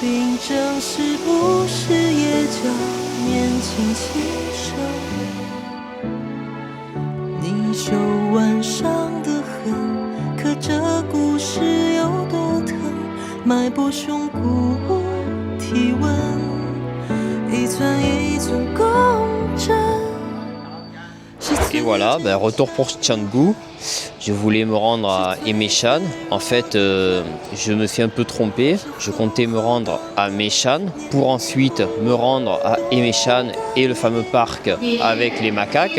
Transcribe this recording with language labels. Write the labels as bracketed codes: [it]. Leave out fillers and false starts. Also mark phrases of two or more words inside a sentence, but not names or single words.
[zh] 冰镇是不是也叫年轻气盛？你手腕上的痕，可这故事有多疼？脉搏胸骨体温，一寸一寸共振。 [fr] Et voilà, ben, retour pour Chengdu. Je voulais me rendre à Emeshan. En fait, je me suis un peu trompé. Je comptais me rendre à Meshan pour ensuite me rendre à Emeshan et le fameux parc avec les macaques.